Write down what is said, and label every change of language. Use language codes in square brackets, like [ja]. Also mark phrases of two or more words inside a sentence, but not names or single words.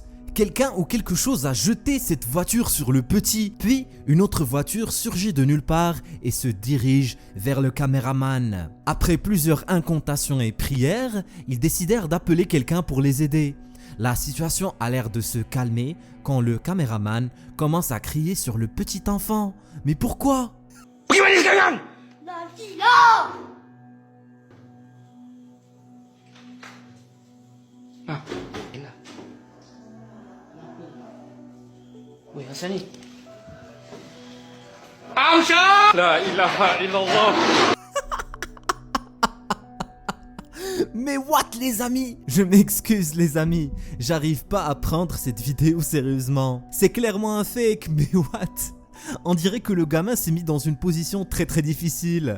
[fr] Quelqu'un ou quelque chose a jeté cette voiture sur le petit, puis une autre voiture surgit de nulle part et se dirige vers le caméraman. Après plusieurs incantations et prières, ils décidèrent d'appeler quelqu'un pour les aider. La situation a l'air de se calmer quand le caméraman commence à crier sur le petit enfant. Mais pourquoi? [id] Gimana sekalian? Ah, ini. Wih, apa nih? Amsha! [ar] لا إله إلا الله. [fr] Mais what les amis? Je m'excuse les amis, j'arrive pas à prendre cette vidéo sérieusement. C'est clairement un fake, mais what? On dirait que le gamin s'est mis dans une position très difficile.